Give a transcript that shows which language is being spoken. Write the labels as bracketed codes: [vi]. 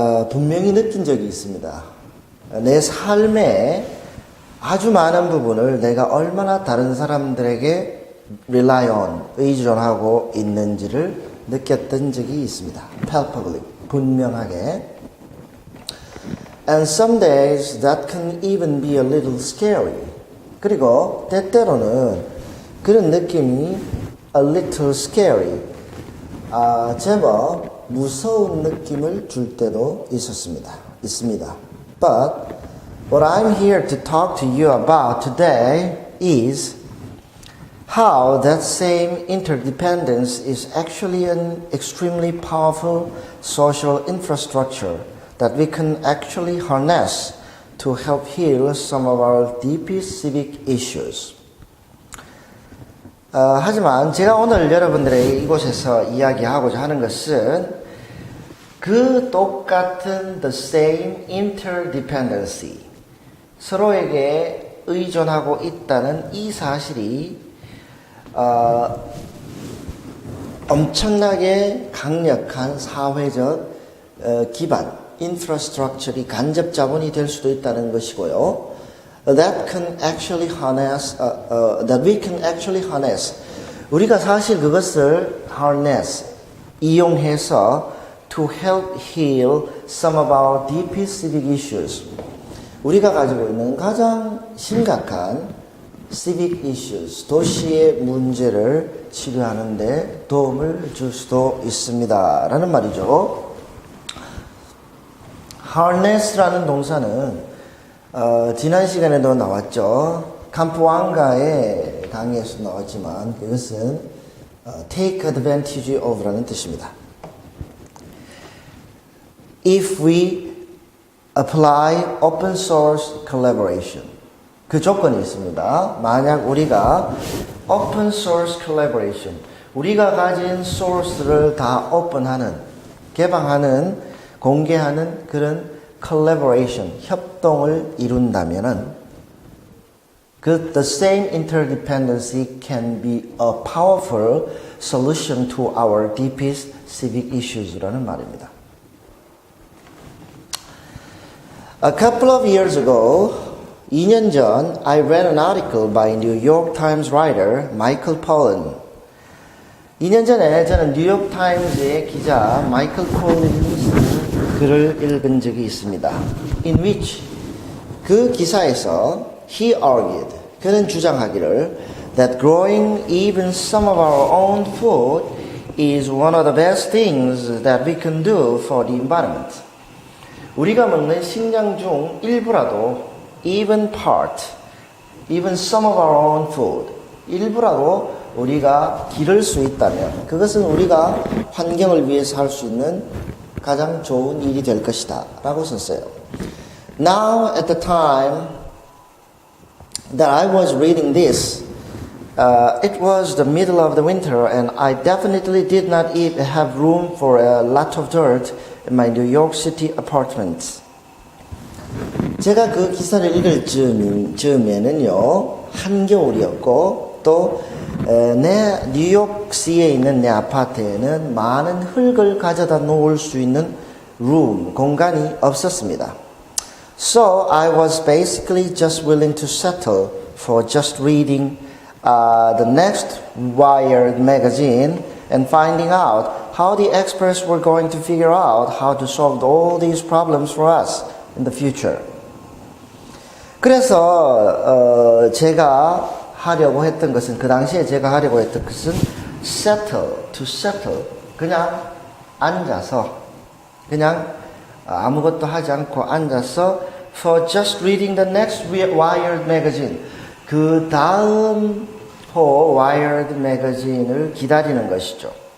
[ko] 분명히 느낀 적이 있습니다. 내 삶의 아주 많은 부분을 내가 얼마나 다른 사람들에게 [en] rely on, [ko] 의존하고 있는지를 느꼈던 적이 있습니다. palpably, 분명하게. [en] And some days that can even be a little scary. [ko] 그리고 때때로는 그런 느낌이 [en] a little scary, [ko] 제법 무서운 느낌을 줄 때도 있습니다. [en] But what I'm here to talk to you about today is how that same interdependence is actually an extremely powerful social infrastructure that we can actually harness to help heal some of our deepest civic issues. [ko] 하지만 제가 오늘 여러분들의 이곳에서 이야기하고자 하는 것은 그 똑같은 [en] the same interdependency, [ko] 서로에게 의존하고 있다는 이 사실이 엄청나게 강력한 사회적 기반, 인프라스트럭처리 간접 자본이 될 수도 있다는 것이고요. [en] That can actually harness, that we can actually harness. [ko] 우리가 사실 그것을 [en] harness, [ko] 이용해서 [en] to help heal some of our deepest civic issues. [ko] 우리가 가지고 있는 가장 심각한 [en] civic issues, [ko] 도시의 문제를 치료하는 데 도움을 줄 수도 있습니다. 라는 말이죠. harness라는 동사는 지난 시간에도 나왔죠. 캠프왕가의 강의에서 나왔지만 그것은 [en] take advantage of [ko] 라는 뜻입니다. [en] If we apply open source collaboration, [ko] 그 조건이 있습니다. 만약 우리가 [en] open source collaboration, [ko] 우리가 가진 소스를 다 오픈하는, 개방하는, 공개하는 그런 collaboration, 협동을 이룬다면은 [en] the same interdependency can be a powerful solution to our deepest civic issues라는 [ko] 말입니다. [en] A couple of years ago, [ko] 2년 전, [en] I read an article by New York Times writer Michael Pollan. [ko] 2년 전에 저는 뉴욕 타임즈의 기자 마이클 콜린스 글을 읽은 적이 있습니다. [en] In which [ko] 그 기사에서 [en] he argued, [ko] 그는 주장하기를 [en] that growing even some of our own food is one of the best things that we can do for the environment. [ko] 우리가 먹는 식량 중 일부라도 [en] even part, even some of our own food, [ko] 일부라도 우리가 기를 수 있다면 그것은 우리가 환경을 위해서 할 수 있는 가장 좋은 일이 될 것이다 라고 썼어요. [en] Now at the time that I was reading this, it was the middle of the winter and I definitely did not have room for a lot of dirt in my New York City apartment. [ko] 제가 그 기사를 읽을 즈음에는요, 한겨울이었고 또 내 뉴욕시에 있는 내 아파트에는 많은 흙을 가져다 놓을 수 있는 공간이 없었습니다. [en] So I was basically just willing to settle for just reading the next Wired magazine and finding out how the experts were going to figure out how to solve all these problems for us in the future. [ko] 그래서 제가 하려고 했던 것은 그 당시에 제가 하려고 했던 것은 [en] to settle [ko] 그냥 앉아서 그냥 아무것도 하지 않고 앉아서 [en] for just reading the next Wired magazine [ko] 그 다음 호 Wired magazine을 기다리는 것이죠.